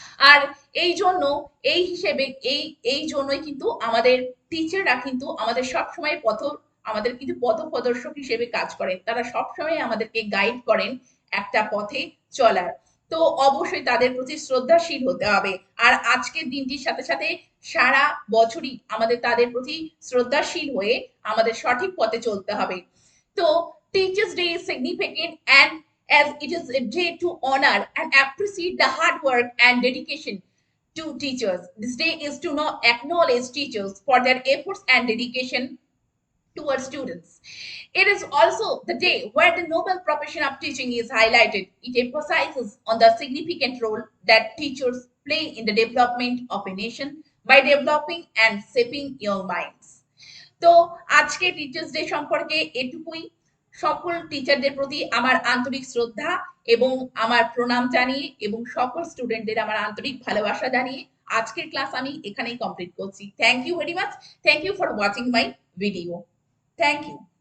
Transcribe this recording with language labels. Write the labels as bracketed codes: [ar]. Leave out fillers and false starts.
[bn] আর এই জন্য এই হিসেবে এই জন্যই কিন্তু আমাদের টিচাররা কিন্তু আমাদের সবসময় আমাদের কিন্তু পথ প্রদর্শক হিসেবে কাজ করেন, তারা সবসময় আমাদেরকে গাইড করেন একটা পথে চলার। তো অবশ্যই তাদের প্রতি শ্রদ্ধাশীল হতে হবে। আর আজকের দিনটির সাথে সাথে সারা বছরই আমাদের তাদের প্রতি শ্রদ্ধাশীল হয়ে আমাদের সঠিক পথে চলতে হবে। [en] তো teachers day is significant and as it is a day to honor and appreciate the hard work and dedication to teachers. This day is to acknowledge teachers for their efforts and dedication towards students. It is also the day where the noble profession of teaching is highlighted. It emphasizes on the significant role that teachers play in the development of a nation by developing and shaping young minds. [bn] তো আজকে teachers day সম্পর্কে এটুকুই। সকল টিচারদের প্রতি আমার আন্তরিক শ্রদ্ধা এবং আমার প্রণাম জানিয়ে এবং সকল স্টুডেন্টদের আমার আন্তরিক ভালোবাসা জানিয়ে আজকের ক্লাস আমি এখানেই কমপ্লিট করছি। [en] Thank you very much. Thank you for watching my video. Thank you.